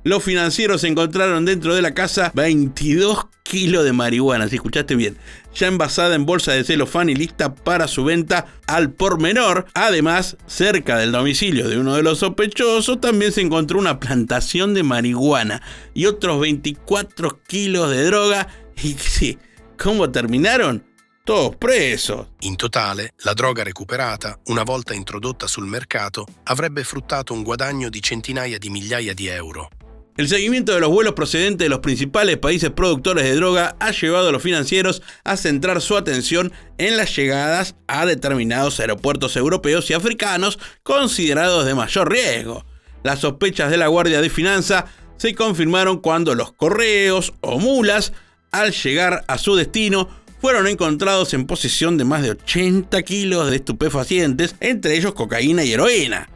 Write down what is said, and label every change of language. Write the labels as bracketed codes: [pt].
[es] Los financieros encontraron dentro de la casa 22 kilos de marihuana, si escuchaste bien, ya envasada en bolsa de celofán y lista para su venta al por menor. Además, cerca del domicilio de uno de los sospechosos también se encontró una plantación de marihuana y otros 24 kilos de droga. Y sí, ¿cómo terminaron? Todos presos. [it] In totale, la droga recuperata, una volta introdotta sul mercato, avrebbe fruttato un guadagno di centinaia di migliaia di euro. [es] El seguimiento de los vuelos procedentes de los principales países productores de droga ha llevado a los financieros a centrar su atención en las llegadas a determinados aeropuertos europeos y africanos considerados de mayor riesgo. Las sospechas de la Guardia de Finanza se confirmaron cuando los correos o mulas, al llegar a su destino, fueron encontrados en posesión de más de 80 kilos de estupefacientes, entre ellos cocaína y heroína.